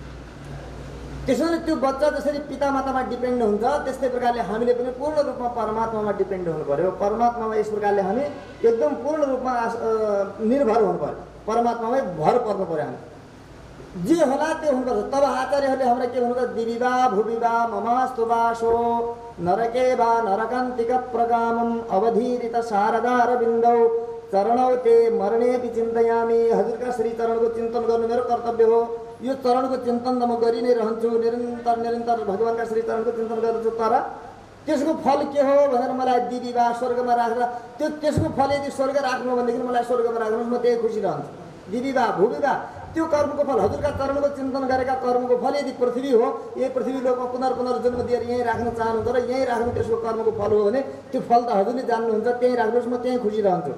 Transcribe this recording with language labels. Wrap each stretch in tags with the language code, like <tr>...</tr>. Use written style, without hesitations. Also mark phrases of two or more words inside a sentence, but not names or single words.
<ne>त्यसैले त्यो बच्चा जसरी पितामातामा डिपेन्ड हुन्छ, त्यस्तै प्रकारले हामीले पनि पूर्ण रूपमा परमात्मामा डिपेन्ड हुनु पर्यो। परमात्मामा यस प्रकारले हामी एकदम पूर्ण रूपमा निर्भर हुनु पर्यो, परमात्मामै भर पर्नु पर्यो। हामी जे होला त्यो हुनुपर्छ। तब आचार्यहरूले हाम्रा के भन्नुहुन्छ,</ne> <sa>दिविवा भुविवा ममास्तु वासो नरके वा नरकान्तिक प्रगामम अवधीरित शारदार बिन्दौ चरणौ ते मरणेपि चिन्तयामी।</sa> <ne>हजुरका श्री चरणको चिन्तन गर्नु मेरो कर्तव्य हो। यो चरणको चिन्तन त म गरि नै रहन्छु, निरन्तर निरन्तर भगवानका श्री चरणको चिन्तन गर्छु। तर त्यसको फल के हो भनेर मलाई दिविवा स्वर्गमा राखेर त्यसको फल यदि स्वर्ग राख्नु भनेदेखि मलाई स्वर्गमा राख्नुहोस्, म त्यही खुसी रहन्छु।</ne> <sa>दिविवा भुविवा</sa> <ne>त्यो कर्मको फल, हजुरका चरणको चिन्तन गरेका कर्मको फल यदि पृथ्वी हो, यही पृथ्वी लोकमा पुनर्जन्म दिएर यहीँ राख्न चाहनुहुन्छ र यहीँ राख्नु त्यसको कर्मको फल हो भने त्यो फल त हजुरले जान्नुहुन्छ, त्यहीँ राख्नुहोस्, म त्यहीँ खुसी रहन्छु।</ne>